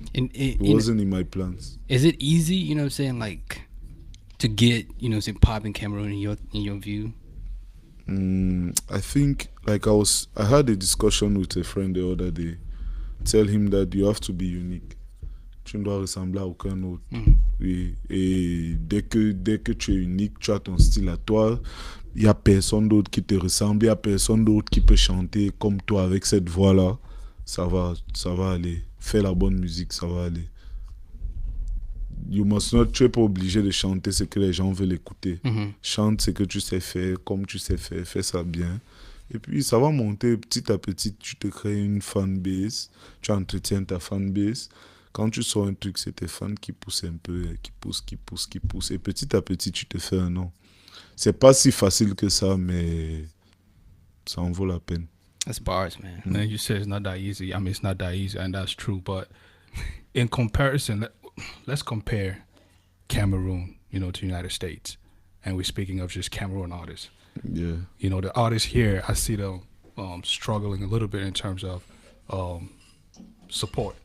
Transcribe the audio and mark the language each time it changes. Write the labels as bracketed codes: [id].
[en] It wasn't in my plans. Is it easy, you know what I'm saying, like, to get, you know, say pop in Cameroon in your view? I think, like, I had a discussion with a friend the other day. Tell him that you have to be unique. [fr] Tu ne dois ressembler à aucun autre. Oui. Et dès que tu es unique, tu as ton style à toi. Il n'y a personne d'autre qui te ressemble. Il n'y a personne d'autre qui peut chanter comme toi avec cette voix-là. Ça va aller. Fais la bonne musique, ça va aller. Tu n'es pas obligé de chanter ce que les gens veulent écouter. Chante ce que tu sais faire, comme tu sais faire. Fais ça bien. Et puis, ça va monter petit à petit. Tu te crées une fanbase. Tu entretiens ta fanbase. Quand tu sors un truc, c'est tes fans qui poussent un peu, qui poussent. Et petit à petit, tu te fais un nom. C'est pas si facile que ça, mais ça en vaut la peine. [en] That's bars, man. Man, you said it's not that easy. I mean, it's not that easy, and that's true. But in comparison, let's compare Cameroon, you know, to the United States, and we're speaking of just Cameroon artists. Yeah. You know, the artists here, I see them struggling a little bit in terms of support.